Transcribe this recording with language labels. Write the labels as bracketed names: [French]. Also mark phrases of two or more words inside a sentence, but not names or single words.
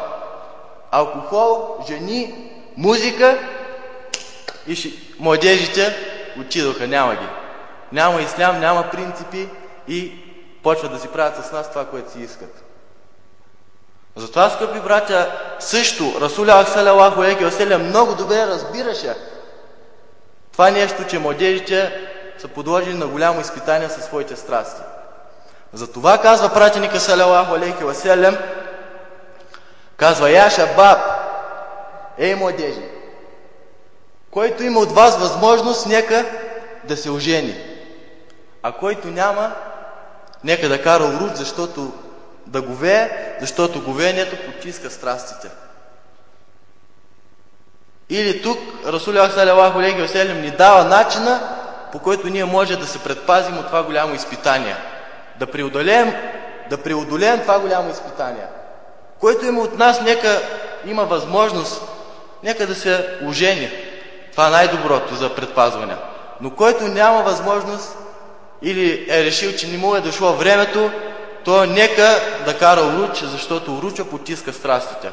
[Bulgarian] Алкохол, жени, музика и младежите отидоха, няма ги. Няма ислям, няма принципи и почват да си правят с нас това, което си искат. Затова, скъпи братя, също [Arabic] رسول صلى الله عليه وسلم [Bulgarian] много добре разбираше това нещо, че младежите са подложени на голямо изпитание със своите страсти. Затова казва пратеника [Arabic] صلى الله عليه وسلم, [Bulgarian] казва: [Arabic] يا شباب, [Bulgarian] ей младежи, който има от вас възможност, нека да се ожени, а който няма, нека да кара уруд, защото да говее, защото говеенето потиска страстите. Или тук [Arabic] رسول صلى الله عليه وسلم [Bulgarian] ни дава начина, по който ние може да се предпазим от това голямо изпитание. Да преодолеем това голямо изпитание. Който има от нас, нека има възможност, нека да се ожени. Това е най-доброто за предпазване. Но който няма възможност или е решил, че не му е дошло времето, то нека да кара уруч, защото уруча потиска страстите.